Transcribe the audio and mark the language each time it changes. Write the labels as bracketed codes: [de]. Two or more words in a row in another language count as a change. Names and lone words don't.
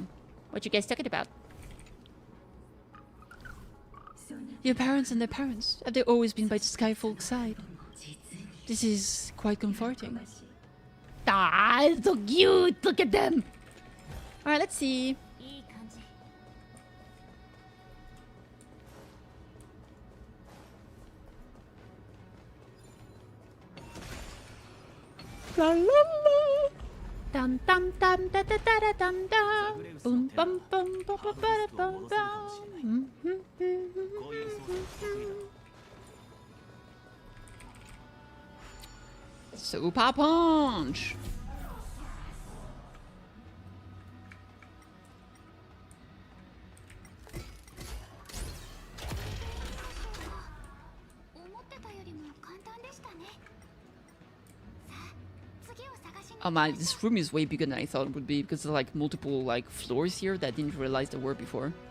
[en] What you guys talking about? Your parents and their parents, have they always been by the Skyfolk's side? This is quite comforting. Ah, it's so cute. Look at them. Alright, let's see. La la la. Dum dum dum da da da da dum dum. Boom bum bum bum bum ba da bum bum. Super punch! Oh man, this room is way bigger than I thought it would be because there are like multiple like floors here that I didn't realize there were before.